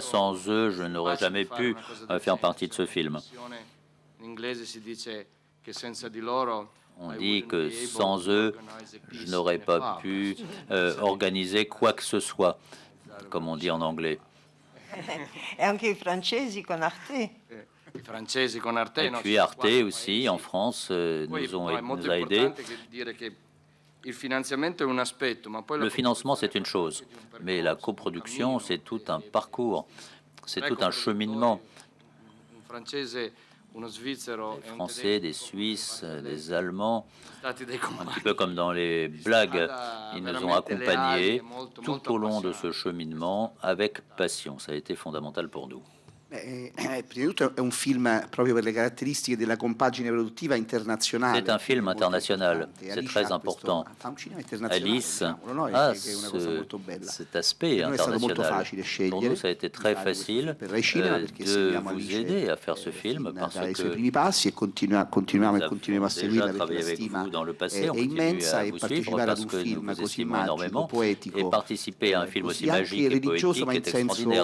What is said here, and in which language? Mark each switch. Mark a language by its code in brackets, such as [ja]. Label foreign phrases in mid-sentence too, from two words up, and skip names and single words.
[fr] Sans eux, je n'aurais jamais pu faire partie de ce film. On dit que sans eux, je n'aurais pas pu organiser quoi que ce soit, comme on dit en anglais. [it] Et anche i francesi con Arte. I francesi con Arte. [fr] Et puis Arte aussi, en France, nous a aidés. Le financement, c'est une chose, mais la coproduction, c'est tout un parcours, c'est tout un cheminement. Des Français, des Suisses, des Allemands, un petit peu comme dans les blagues, ils nous ont accompagnés tout au long de ce cheminement avec passion. Ça a été fondamental pour nous. [it] Prima di tutto è un film proprio per le caratteristiche della compagine produttiva internazionale. [fr] C'est un film international, c'est très important. Alice a cet aspect international. Pour nous, ça a été très facile de vous aider à faire ce film parce que nous avons déjà travaillé avec vous dans le passé, on continue à vous suivre parce que nous vous estimons énormément et participer à un film aussi magique et poétique est extraordinaire.